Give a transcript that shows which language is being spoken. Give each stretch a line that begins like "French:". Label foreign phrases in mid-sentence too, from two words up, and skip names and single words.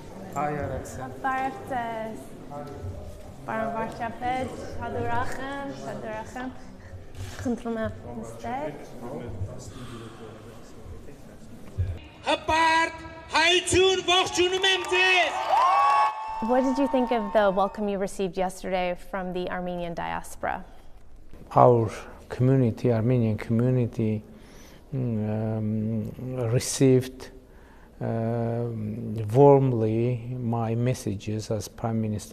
English: Hi Arաքսյա.
Armenian: Բարև Պարոն Վարչապետ, շատ ուրախ եմ, խնդրում եմ նստեք։ Հպարտ, հայություն, ողջունում եմ ձեզ։
English: What did you think of the welcome you received yesterday from the Armenian diaspora? Our community, Armenian community, received warmly my messages as Prime Minister